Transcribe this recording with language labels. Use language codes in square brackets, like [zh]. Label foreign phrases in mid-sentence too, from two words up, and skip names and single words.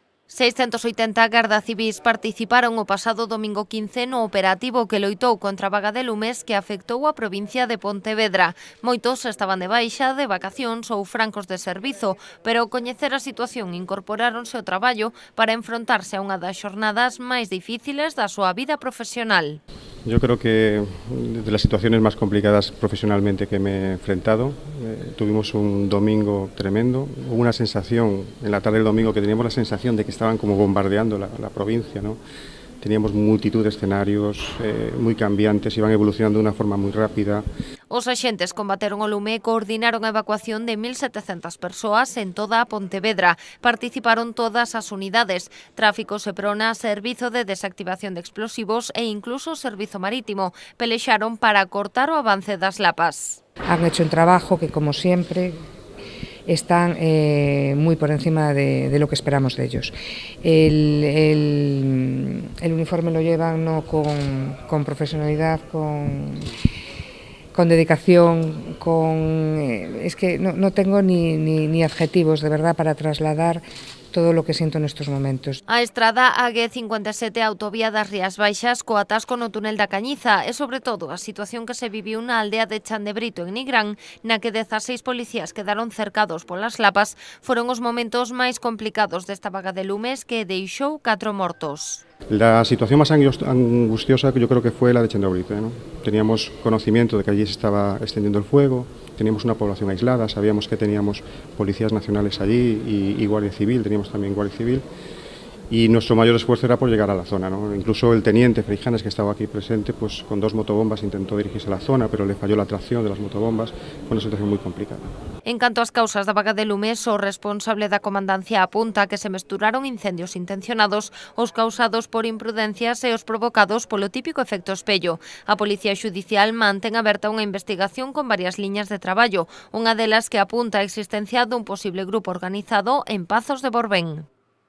[gl] 680 garda civís participaron o pasado domingo 15 no operativo que loitou contra a vaga de lumes que afectou a provincia de Pontevedra. Moitos estaban de baixa, de vacacións ou francos de servizo, pero ao coñecer a situación incorporáronse ao traballo para enfrontarse a unha das xornadas máis difíciles da súa vida profesional. [es] Yo creo que de las situaciones más complicadas profesionalmente que me he enfrentado, tuvimos un domingo tremendo, hubo una sensación en la tarde del domingo que teníamos la sensación de que estaban como bombardeando la provincia, ¿no? Teníamos multitud de escenarios muy cambiantes, iban evolucionando de una forma muy rápida. [gl] Os axentes combateron o lume e coordinaron a evacuación de 1.700 persoas en toda a Pontevedra. Participaron todas as unidades, Tráfico, Seprona, Servizo de Desactivación de Explosivos e incluso Servizo Marítimo. Pelexaron para cortar o avance das lapas. [es] Han hecho un trabajo que, como siempre, están muy por encima de lo que esperamos de ellos. El uniforme lo llevan no con profesionalidad, con dedicación, es que no tengo ni adjetivos de verdad para trasladar todo lo que siento en estos momentos. [gl] A estrada AG57 autovía das Rías Baixas co atasco no túnel da Cañiza e, sobre todo, a situación que se viviu na aldea de Chandebrito, en Nigrán, na que 16 policías quedaron cercados polas lapas, foron os momentos máis complicados desta vaga de lumes que deixou 4 mortos. [es] La situación más angustiosa yo creo que fue la de Chandebrito, ¿no? Teníamos conocimiento de que allí se estaba extendiendo el fuego, teníamos una población aislada, sabíamos que teníamos policías nacionales allí y Guardia Civil, teníamos también Guardia Civil, y nuestro mayor esfuerzo era por llegar a la zona, ¿no? Incluso el teniente Freijanes, que estaba aquí presente, pues con 2 motobombas intentó dirigirse a la zona, pero le falló la tracción de las motobombas. Fue una situación muy complicada. [gl] En canto ás causas da vaga de lumes, o responsable da comandancia apunta que se mesturaron incendios intencionados, os causados por imprudencias e os provocados polo típico efecto espello. A Policía Xudicial mantén aberta unha investigación con varias liñas de traballo, unha delas que apunta a existencia dun posible grupo organizado en Pazos de Borbén.